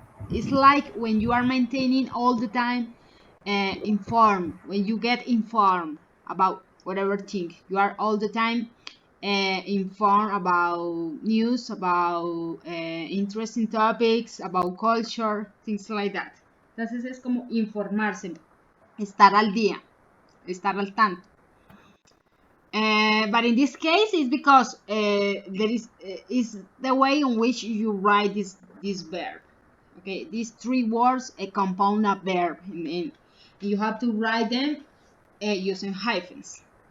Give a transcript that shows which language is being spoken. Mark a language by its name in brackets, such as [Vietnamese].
[English] It's like when you are maintaining all the time informed, when you get informed about whatever thing, you are all the time informed about news, about interesting topics, about culture, things like that. [Spanish] Entonces es como informarse, estar al día, estar al tanto. [English] But in this case, it's because there is the way in which you write this verb. Okay, these three words compound a verb, and you have to write them using hyphens.